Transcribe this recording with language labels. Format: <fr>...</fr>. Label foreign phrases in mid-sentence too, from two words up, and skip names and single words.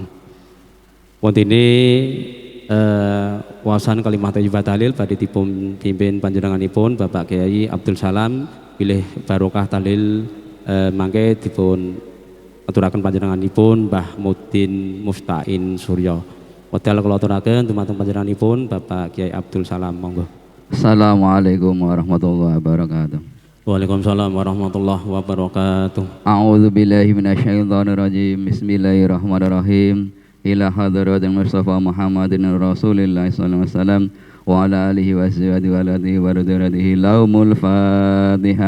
<jv>Wontene waosan</jv> <ar>كلمة طيبة</ar> <jv>tahlil badhe dipun pimpin panjenenganipun Bapak Kyai Abdul Salam pilih barokah tahlil mangke dipun aturaken panjenenganipun Mbah Mudin Mustain Suryo. Wedal kula aturaken dumateng panjenenganipun Bapak Kyai Abdul Salam monggo.</jv> <ar>السلام عليكم ورحمة الله وبركاته. وعليكم السلام ورحمة الله وبركاته. أعوذ بالله من الشيطان الرجيم. بسم الله الرحمن الرحيم. إلى حضرة المصطفى محمد رسول الله صلى الله عليه وسلم وعلى آله وصحبه وآله ورضي الله لهم الفاتحة.</ar>